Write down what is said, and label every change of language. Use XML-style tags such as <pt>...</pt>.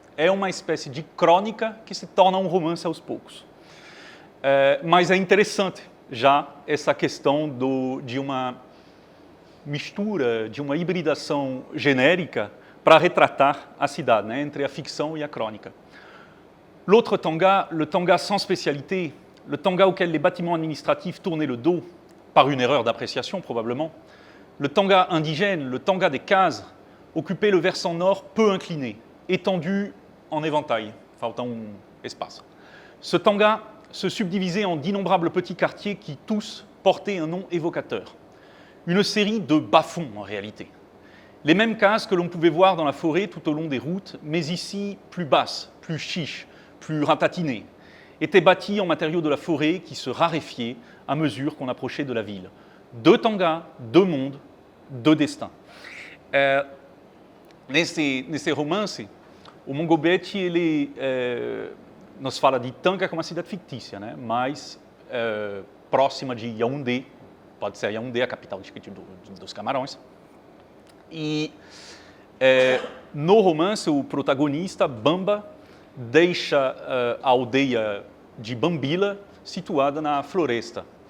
<pt>É uma espécie de crônica que se torna um romance aos poucos. Mas é interessante já essa questão de uma mistura, de uma hibridação genérica para retratar a cidade, né, entre a ficção</pt> <fr>et la</fr> <pt>crônica.</pt> <fr>L'autre tanga, le tanga sans spécialité, le tanga auquel les bâtiments administratifs tournaient le dos, par une erreur d'appréciation probablement, le tanga indigène, le tanga des cases, occupait le versant nord peu incliné, étendu en éventail, falta espace. Ce tanga se subdivisait en d'innombrables petits quartiers qui tous portaient un nom évocateur. Une série de bas-fonds en réalité. Les mêmes cases que l'on pouvait voir dans la forêt tout au long des routes, mais ici plus basses, plus chiches, plus ratatinées, étaient bâties en matériaux de la forêt qui se raréfiaient à mesure qu'on approchait de la ville. Deux tangas, deux mondes, deux destins.</fr> <pt>Nesse romance, o Mungo Beti, ele nos fala de Tanga, que é uma cidade fictícia, né? Mais próxima de Yaoundé, pode ser Yaoundé, a capital dos Camarões. E no romance, o protagonista, Bamba, deixa a aldeia de Bambila, situada na floresta.</pt>